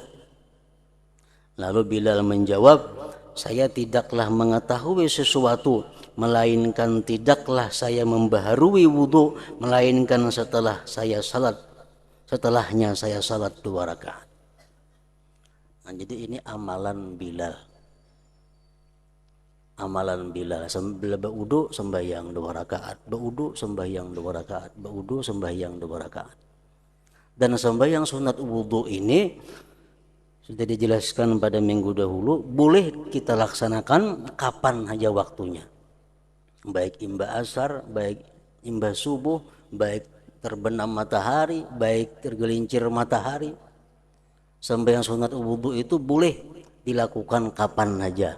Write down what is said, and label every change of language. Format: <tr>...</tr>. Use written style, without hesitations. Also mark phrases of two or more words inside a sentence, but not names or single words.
<id>Lalu Bilal menjawab, saya tidaklah mengetahui sesuatu, melainkan tidaklah saya membaharui wudu, melainkan setelahnya saya salat 2 rakaat. Nah, jadi ini amalan Bilal. Amalan Bilal,</id> <bjn>baudu sembahyang 2 rakaat, baudu sembahyang 2 rakaat, baudu sembahyang 2 rakaat.</bjn> <id>Dan sembahyang sunat wudu ini sudah dijelaskan pada minggu dahulu, boleh kita laksanakan kapan aja waktunya.</id> <bjn>Baik imba asar, baik imba subuh, baik terbenam matahari, baik tergelincir matahari.</bjn> <id>Sembahyang sunat wudu itu boleh dilakukan kapan aja.</id>